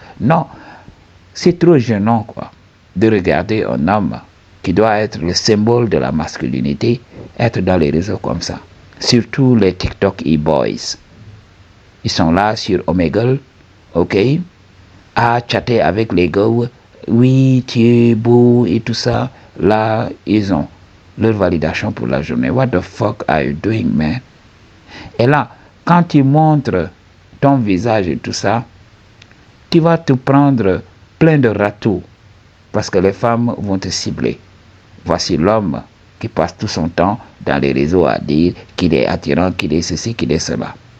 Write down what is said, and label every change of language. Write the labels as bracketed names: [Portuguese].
[French] Non, c'est trop gênant quoi, de regarder un homme qui doit être le symbole de la masculinité, être dans les réseaux comme ça. Surtout les TikTok e-boys. Ils sont là sur Omegle, ok, à chatter avec les gars. Oui, tu es beau et tout ça. Là, ils ont leur validation pour la journée. [English] What the fuck are you doing, man? [French] Et là, quand tu montres ton visage et tout ça, tu vas te prendre plein de râteaux parce que les femmes vont te cibler. Voici l'homme qui passe tout son temps dans les réseaux à dire qu'il est attirant, qu'il est ceci, qu'il est cela.